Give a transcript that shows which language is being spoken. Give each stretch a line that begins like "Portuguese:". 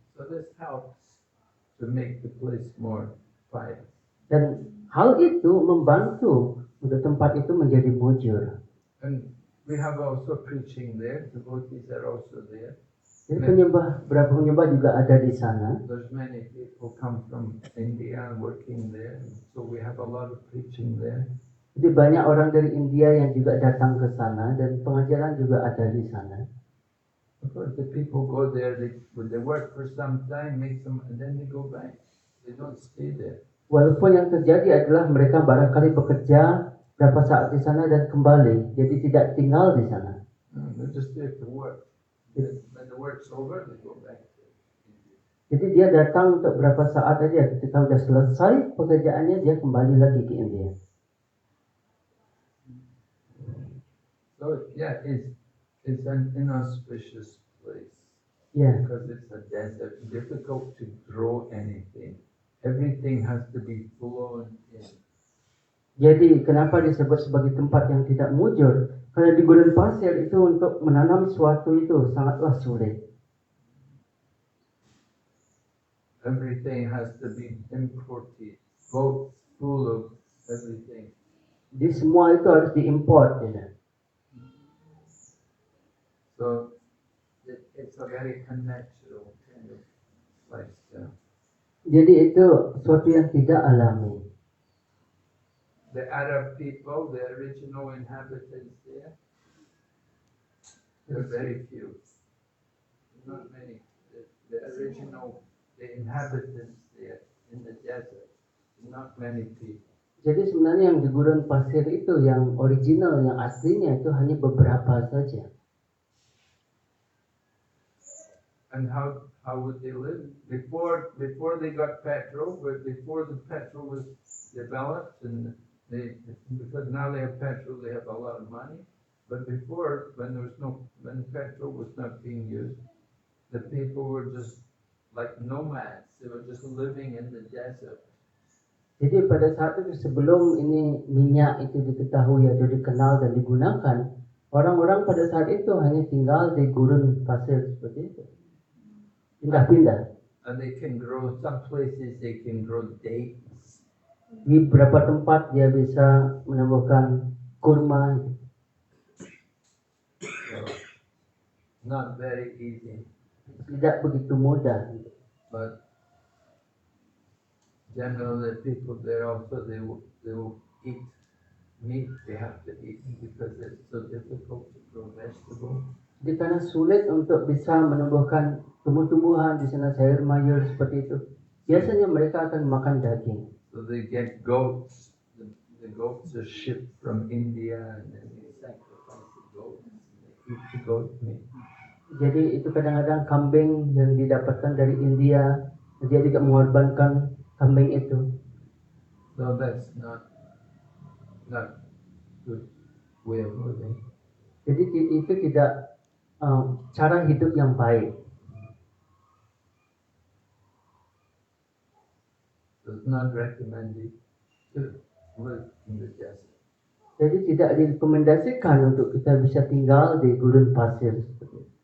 English: So this helps to make the place more pious.
Indonesian: Dan hal itu membantu untuk tempat itu menjadi mujur.
English: And we have also preaching there. Devotees are also there.
Indonesian: Jadi beberapa penyembah juga ada di sana.
English: There's many people come from India and working there, so we have a lot of preaching there.
Indonesian: Jadi banyak orang dari India yang juga datang ke sana dan pengajaran juga ada di sana.
English: Of course, the people go there. They work for some time, make some, and then they go back. They don't stay there.
Indonesian: Walaupun yang terjadi adalah mereka barangkali bekerja berapa saat di sana dan kembali, jadi tidak tinggal di sana.
English: They're just there to work. When the work's over, they go back to India.
Indonesian: Jadi dia datang untuk berapa saat aja. Ketika sudah selesai pekerjaannya, dia kembali lagi ke India.
English: So yeah, it's an inauspicious place.
Indonesian: Ya,
English: Because it's a desert, difficult to grow anything. Everything has to be blown in.
Indonesian: jadi kenapa disebut sebagai tempat yang tidak mujur? Karena di gurun pasir itu untuk menanam sesuatu itu sangatlah sulit.
English: Everything has to be imported, boats full of everything.
Indonesian: Jadi semua itu harus diimport. Ya.
English: So it's a very unnatural kind of lifestyle.
Indonesian: Jadi itu sesuatu yang tidak alami.
English: The Arab people, the original inhabitants there, they're very few. Not many. The inhabitants there in the desert, not many people.
Indonesian: Jadi sebenarnya yang di gurun pasir itu yang original, yang aslinya itu hanya beberapa saja.
English: And how would they live? Before they got petrol, but before the petrol was developed, and because now they have petrol, they have a lot of money. But before, when petrol was not being used, the people were just like nomads. They were just living in the desert.
Indonesian: Jadi pada saat itu sebelum ini minyak itu diketahui atau dikenal dan digunakan, orang-orang pada saat itu hanya tinggal di gurun pasir seperti itu. Pindah-pindah.
English: And they can grow, some places they can grow dates.
Indonesian: Di beberapa tempat dia bisa menumbuhkan kurma.
English: So, not very easy.
Indonesian: Tidak begitu mudah.
English: But generally, the people there also they will eat meat. They have to eat because it's so difficult to grow vegetables.
Indonesian: Jadi karena sulit untuk bisa menumbuhkan tumbuh-tumbuhan di sana sayur mayur seperti itu, biasanya mereka akan makan daging.
English: So they get goats. The goats are shipped from India, and then they sacrifice the goats. They eat the goat meat.
Indonesian: Jadi itu kadang-kadang kambing yang didapatkan dari India, dia juga mengorbankan kambing itu.
English: So that's not good way of living.
Indonesian: Jadi itu tidak cara hidup yang baik.
English: So it's not recommended to live in the desert.
Indonesian: Jadi tidak direkomendasikan untuk kita bisa tinggal di gurun pasir seperti itu.